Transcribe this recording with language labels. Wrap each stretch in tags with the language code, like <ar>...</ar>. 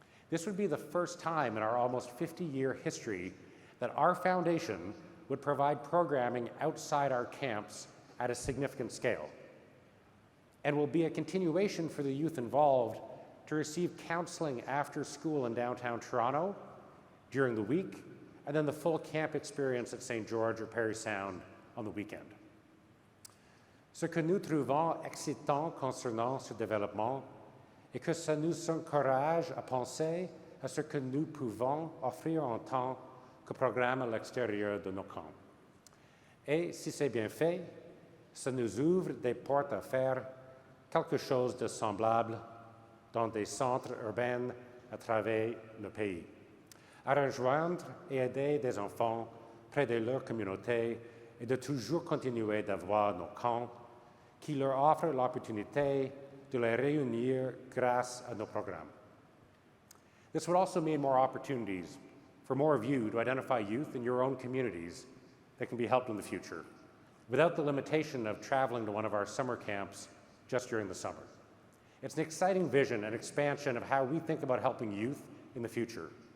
<en>This would be the first time in our almost 50-year history that our foundation would provide programming outside our camps at a significant scale, and will be a continuation for the youth involved to receive counseling after school in downtown Toronto during the week, and then the full camp experience at St. George or Parry Sound on the weekend.</en> <fr>Ce que nous trouvons excitant concernant ce développement est que ça nous encourage à penser à ce que nous pouvons offrir en tant que programme à l'extérieur de nos camps. Et si c'est bien fait, ça nous ouvre des portes à faire quelque chose de semblable dans des centres urbains à travers le pays, à rejoindre et aider des enfants près de leur communauté et de toujours continuer d'avoir nos camps qui leur offrent l'opportunité de les réunir grâce à nos programmes.</fr> <en>This would also mean more opportunities for more of you to identify youth in your own communities that can be helped in the future, without the limitation of traveling to one of our summer camps just during the summer. It's an exciting vision and expansion of how we think about helping youth in the future.</en>